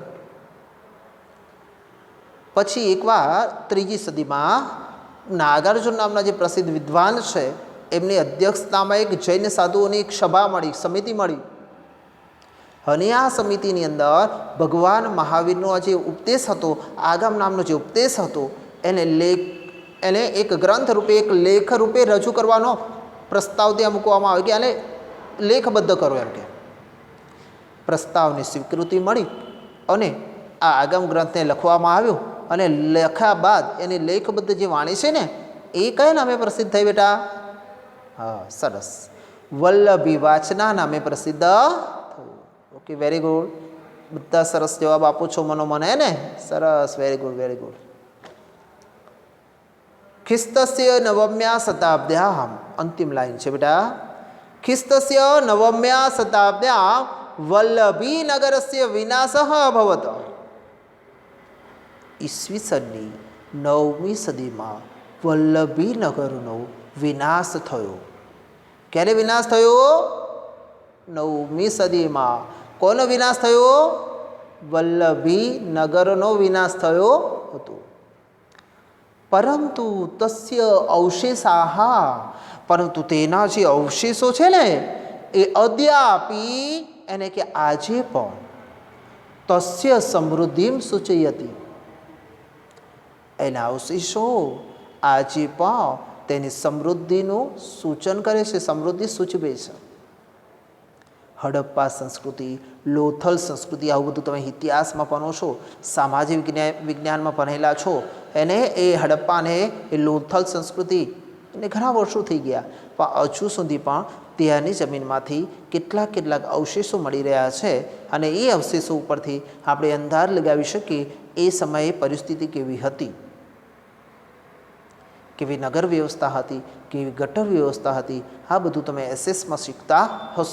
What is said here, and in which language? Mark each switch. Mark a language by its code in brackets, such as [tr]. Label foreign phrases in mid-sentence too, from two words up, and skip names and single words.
[gu] પછી એકવાર 3જી સદીમાં નાગાર્જુન નામના જે પ્રસિદ્ધ વિદ્વાન છે એમની અધ્યક્ષતામાં એક જૈન સાધુઓની એક સભા મળી, સમિતિ મળી, અને આ સમિતિની અંદર ભગવાન મહાવીરનો આ જે ઉપદેશ હતો, આગમ નામનો જે ઉપદેશ હતો, એને એક ગ્રંથ રૂપે, એક લેખ રૂપે રજૂ કરવાનો પ્રસ્તાવ ત્યાં મૂકવામાં આવ્યો કે આને લેખબદ્ધ કરો એમ કે। પ્રસ્તાવની સ્વીકૃતિ મળી અને આ આગમ ગ્રંથને લખવામાં આવ્યો, અને લખ્યા બાદ એની લેખબદ્ધ જે વાણી છે ને એ કયા નામે પ્રસિદ્ધ થઈ બેટા? હાં સરસ, વલ્લભી વાચના નામે પ્રસિદ્ધ। [en] OK, very good. [gu] બધા સરસ જવાબ આપો છો મનોમન, છે ને? सरस, [en] very good, very good. [sa] ख्रिस्तस्य नवम्या शताब्द्यां, [hi] अंतिम लाइन है बेटा, [sa] ख्रिस्तस्य नवम्या शताब्द्यां वल्लभी नगरस्य विनाशः अभवत्। [gu] ईस्वीसनी 9મી સદીમાં વલ્લભી નગરનો વિનાશ થયો। ક્યારે વિનાશ થયો? 9મી સદીમાં। કોનો વિનાશ થયો? વલ્લભી નગરનો વિનાશ થયો હતો। [sa] परंतु तस्य अवशेषाः, [gu] પરંતુ તેના જે અવશેષો છે ને એ અદ્યાપિ એને કે આજે પણ [sa] तस्य समृद्धिं सूचयति। [gu] એના અવશેષો આજે પણ તેની સમૃદ્ધિનું સૂચન કરે છે, સમૃદ્ધિ સૂચવે છે। હડપ્પા સંસ્કૃતિ, લોથલ સંસ્કૃતિ, આવું બધું તમે ઇતિહાસમાં ભણો છો, સામાજિક વિજ્ઞાનમાં ભણેલા છો, એને એ હડપ્પાને એ લોથલ સંસ્કૃતિ એને ઘણા વર્ષો થઈ ગયા, પણ હજુ સુધી પણ ત્યાંની જમીનમાંથી કેટલાક અવશેષો મળી રહ્યા છે, અને એ અવશેષો ઉપરથી આપણે અંદાજ લગાવી શકીએ એ સમયે પરિસ્થિતિ કેવી હતી, કેવી નગર વ્યવસ્થા હતી, કેવી ગટર વ્યવસ્થા હતી, આ બધું તમે એસએસમાં શીખતા હશો।